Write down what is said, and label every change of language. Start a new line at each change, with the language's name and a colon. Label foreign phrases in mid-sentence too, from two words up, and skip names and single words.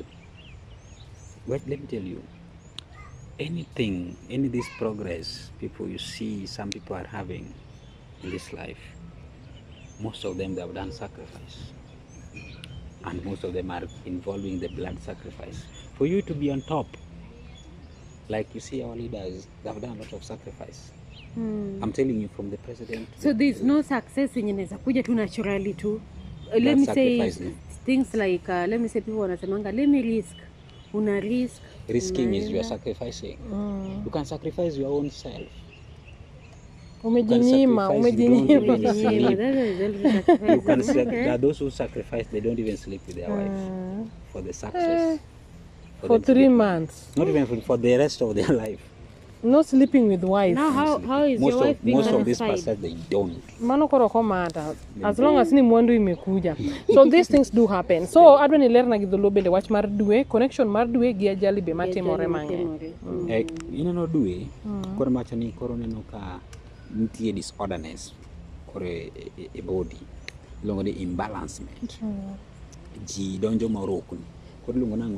English: Wait, let me tell you, anything, any this progress people you see some people are having in this life, most of them they have done sacrifice, and most of them are involving the blood sacrifice. For you to be on top, like you see our leaders, they have done a lot of sacrifice. I'm telling you, from the president. So there's no success in
Swahili: inaweza kuja tu
English: naturally too. Let me say things like let me say people wanasemanga let me risk.
Swahili: Una risk.
English: Risking is you are sacrificing. You can sacrifice your own self.
Swahili: Umejinyima.
English: Those who sacrifice, they don't even sleep with their wife for the success. For 3 months. Not even for the rest of their life. No sleeping with wife. Now how is your wife being most of these satisfied? pastors, they don't.
Luo (Kenya and Tanzania): Mano koroko
English: matter. As long as
Luo (Kenya and Tanzania): ni mwandu imekuja.
English: So these things do happen.
Luo (Kenya and Tanzania): So adwa ni ler na gidholo bende wach mar dwe, connection mar dwe gi ajali be matimore mang'eny. Ineno dwe, koro macho ni koro neno ka nitie disorderness koro e body. Ilongo ni imbalancement. Ji donjo morokni. Koro ilongo nang'o?